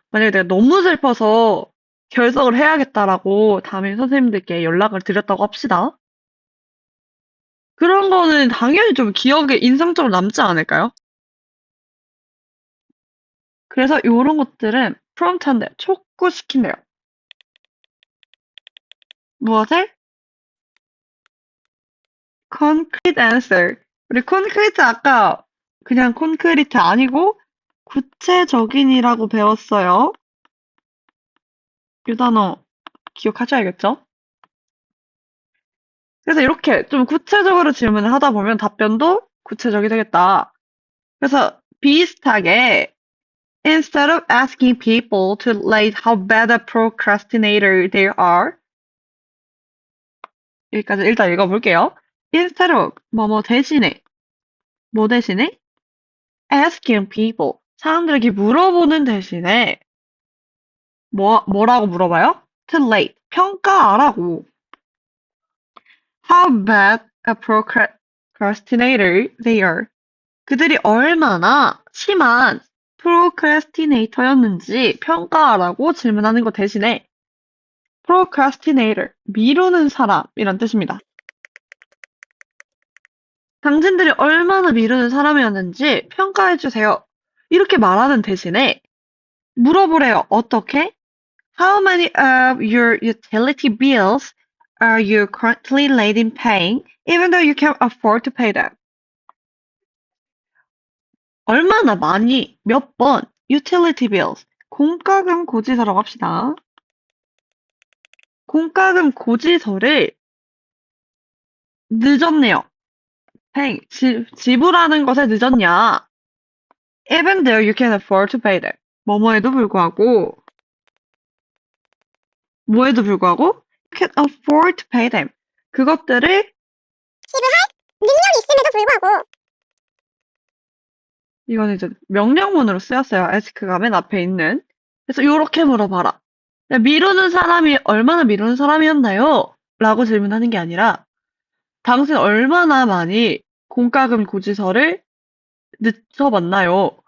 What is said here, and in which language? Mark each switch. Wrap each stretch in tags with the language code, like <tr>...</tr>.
<ko>만약에 내가 너무 슬퍼서 결석을 해야겠다라고 담임 선생님들께 연락을 드렸다고 합시다. 그런 거는 당연히 좀 기억에 인상적으로 남지 않을까요? 그래서 요런 것들은 프롬프트한테 촉구시킨대요. 무엇을?</ko> <en>concrete answer.</en> <ko>우리 콘크리트 아까 그냥 콘크리트 아니고 구체적인이라고 배웠어요. 이 단어 기억하셔야겠죠? 그래서 이렇게 좀 구체적으로 질문을 하다 보면 답변도 구체적이 되겠다. 그래서 비슷하게</ko> <en>instead of asking people to rate how bad a procrastinator they are</en> <ko>여기까지 일단 읽어볼게요. instead of 뭐뭐 대신에 뭐 대신에</ko> <en>asking people</en> <ko>사람들에게 물어보는 대신에 뭐라고 물어봐요? to rate 평가하라고</ko> <en>how bad a procrastinator they are</en> <ko>그들이 얼마나 심한 procrastinator였는지 평가하라고 질문하는 것 대신에 procrastinator, 미루는 사람이란 뜻입니다. 당신들이 얼마나 미루는 사람이었는지 평가해주세요. 이렇게 말하는 대신에 물어보래요. 어떻게?</ko> <en>How many of your utility bills are you currently late in paying, even though you can afford to pay them?</en> <ko>얼마나 많이, 몇 번, utility bills, 공과금 고지서라고 합시다. 공과금 고지서를 늦었네요. 지불하는 것에 늦었냐?</ko> <en>Even though you can afford to pay them.</en> <ko>뭐뭐에도 불구하고, 뭐에도 불구하고,</ko> <en>you can afford to pay them.</en> <ko>그것들을, 지불할 능력이 있음에도 불구하고 이거는 이제 명령문으로 쓰였어요. ask가 맨 앞에 있는. 그래서 요렇게 물어봐라. 미루는 사람이 얼마나 미루는 사람이었나요? 라고 질문하는 게 아니라, 당신 얼마나 많이 공과금 고지서를 늦춰봤나요?</ko>